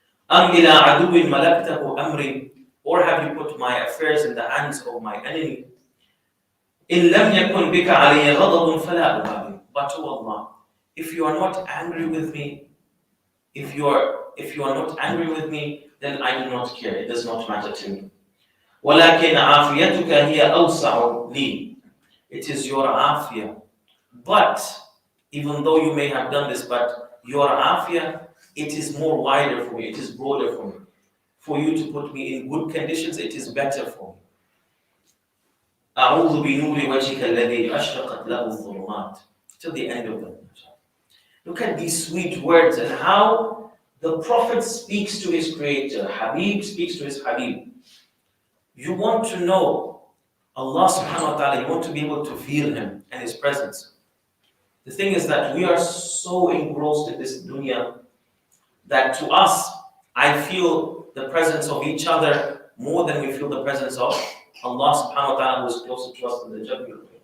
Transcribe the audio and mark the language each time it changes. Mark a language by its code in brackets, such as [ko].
[ar] أَمْ إِلَى عَدُوٍ مَلَكْتَهُ أَمْرٍ, [en] or have you put my affairs in the hands of my enemy? [ar] إِن لَمْ يَكُنْ بِكَ عَلَيَّ غَضَبٌ فَلَا أُبَالِي, [en] but oh Allah, if you are not angry with me, if you are not angry with me, then I do not care. It does not matter to me. [ar] وَلَكِنْ عَافِيَتُكَ هِيَ أَوْسَعُ لِي, [en] it is your afiyah. But even though you may have done this, but your afiyah, it is more wider for me, it is broader for me. For you to put me in good conditions, it is better for me. [ar] أعوذ بنور وجهك الذي أشرقت له الظلمات, [en] till the end of the chapter. Look at these sweet words and how the Prophet speaks to his Creator. Habib speaks to his Habib. You want to know Allah subhanahu wa ta'ala, you want to be able to feel Him and His presence. The thing is that we are so engrossed in this dunya that to us, I feel the presence of each other more than we feel the presence of Allah subhanahu wa ta'ala, who is closer to us than the Jabir.